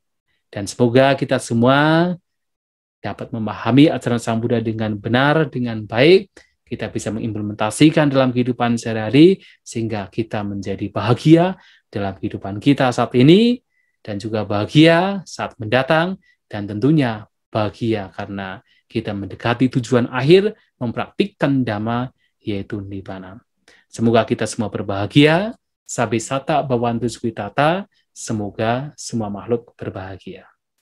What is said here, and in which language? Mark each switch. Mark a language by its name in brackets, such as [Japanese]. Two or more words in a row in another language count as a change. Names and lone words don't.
[Indonesian] Dan semoga kita semua dapat memahami ajaran Sang Buddha dengan benar, dengan baik, kita bisa mengimplementasikan dalam kehidupan sehari-hari, sehingga kita menjadi bahagia dalam kehidupan kita saat ini, dan juga bahagia saat mendatang, dan tentunya bahagia karena kita mendekati tujuan akhir, mempraktikkan Dhamma, yaitu Nibbana. Semoga kita semua berbahagia. [Pali] Sabbe satta bhavantu sukhitata. [Indonesian] Semoga semua makhluk berbahagia.